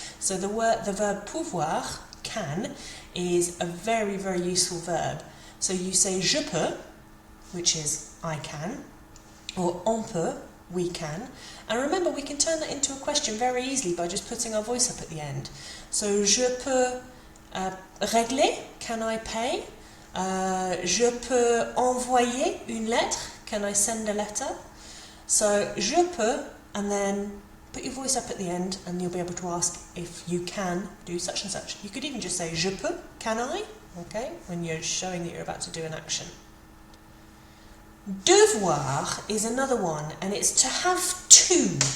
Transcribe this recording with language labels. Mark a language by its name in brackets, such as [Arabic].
[English] So the verb pouvoir, can, is a very, very useful verb. So you say [French] je peux, [English] which is I can, or [French] on peut, [English] we can. And remember, we can turn that into a question very easily by just putting our voice up at the end. So [French] je peux régler, [English] can I pay? [French] Je peux envoyer une lettre, [English] can I send a letter? So [French] je peux, [English] and then put your voice up at the end and you'll be able to ask if you can do such and such. You could even just say [French] je peux, [English] can I? Okay, when you're showing that you're about to do an action. Devoir is another one, and it's to have to.